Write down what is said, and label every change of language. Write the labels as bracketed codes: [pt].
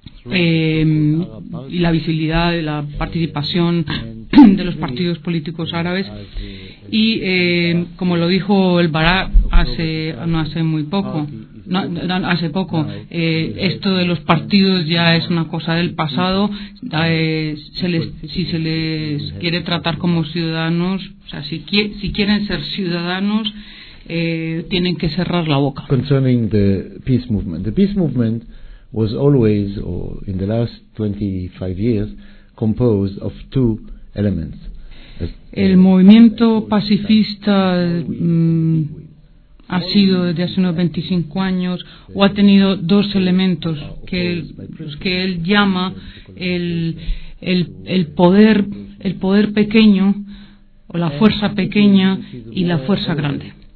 [es] Y la visibilidad de la participación de los partidos políticos árabes y como lo dijo el Barak hace poco, esto de los partidos ya es una cosa del pasado, si se les quiere tratar como ciudadanos, o sea, si quieren ser ciudadanos tienen que cerrar la boca. [en] Concerning the peace movement, was always, or in the last 25 years, composed of two elements. [es] El movimiento pacifista ha sido desde hace unos 25 años o ha tenido dos elementos que él llama el poder pequeño o la fuerza pequeña y la fuerza grande.